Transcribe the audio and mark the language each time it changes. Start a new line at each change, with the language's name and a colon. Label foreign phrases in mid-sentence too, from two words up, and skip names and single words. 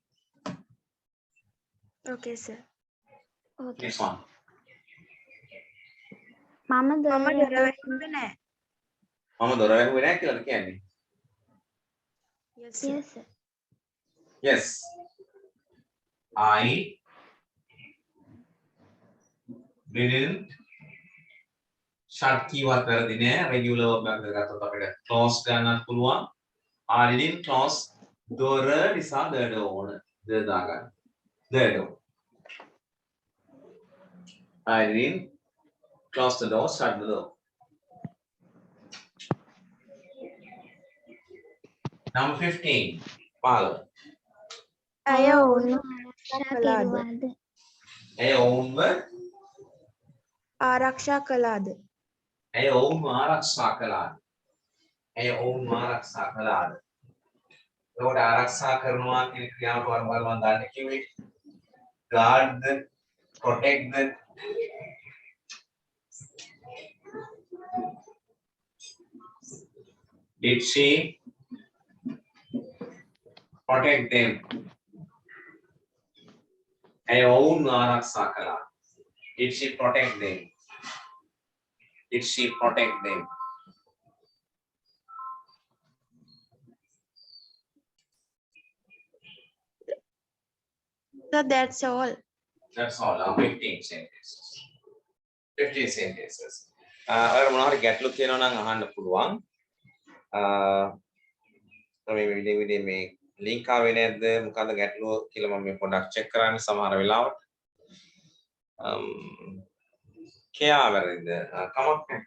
English: Okay, sir. Okay. this one.
Sinhala: මම මම දොර දොර වැහුවේ නෑ. මම දොර වැහුවේ නැහැ කියලාද කියන්නේ?
English: Yes, sir. Yes, sir. Yes. I didn't shut
Sinhala: කීවත් වැරදි නෑ.
English: regular verb
Sinhala: එකක් ගත්තොත් අපිට close ගන්නත් පුළුවන්.
English: I didn't close
Sinhala: දොර නිසා
English: the door the දාගන්න. The door. I didn't close the door, shut the door. Number 15. Follow.
Sinhala: ඇය ඔවුන්ව ආරක්ෂා කළාද? කෙරුවාද? ඇය ඔවුන්ව ආරක්ෂා කළාද? ඇය ඔවුන්ව ආරක්ෂා කළාද? ඇය ඔවුන්ව ආරක්ෂා කළාද? ඒකට ආරක්ෂා කරනවා කියන ක්‍රියාවට වරවල් මම දාන්න කිව්වේ.
English: guard the, protect the. Did she protect them?
Sinhala: ඇය ඔවුන්ව ආරක්ෂා කළාද?
English: Did she protect them? Did she protect them? So that's all. That's all. 15 sentences. 15 sentences.
Sinhala: ඔයාලා මොනවා හරි ගැටලු තියෙනවා නම් අහන්න පුළුවන්. මේ විදිහේ මේ ලින්ක් ආවේ නැද්ද? මොකද්ද ගැටලුව කියලා මම මේ පොඩ්ඩක් චෙක් කරන්න සමහර වෙලාවට. කියා වැරදිද? කමක් නැහැ.